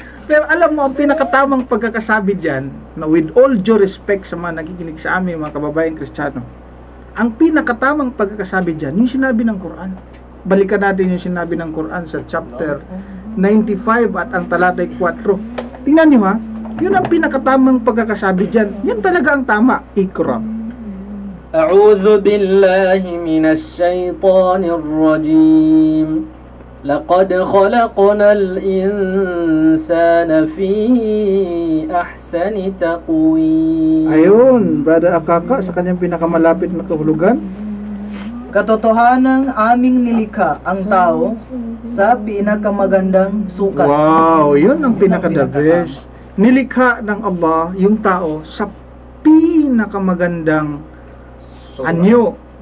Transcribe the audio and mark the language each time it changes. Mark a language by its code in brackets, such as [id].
[tl] pero alam mo, ang pinakatamang pagkakasabi dyan, na [en] with all due respect [tl] sa mga nakikinig sa amin, mga kababayan Kristiyano, ang pinakatamang pagkakasabi dyan, yung sinabi ng Quran. Balikan natin yung sinabi ng Quran sa chapter 95 at ang talatay 4. Tingnan nyo, ha, yun ang pinakatamang pagkakasabi dyan. Yan talaga ang tama. Ikra. [ar] أعوذ بالله من الشيطان الرجيم لقد خلقنا الإنسان في أحسن تقويم. [tl] Ayun, Brother Akaka, sa kanyang pinakamalapit na kahulugan. Katotohanan aming nilikha ang tao sa pinakamagandang sukat. Wow, yun ang pinaka-the best. Nilikha ng Allah yung tao sa pinakamagandang anyo.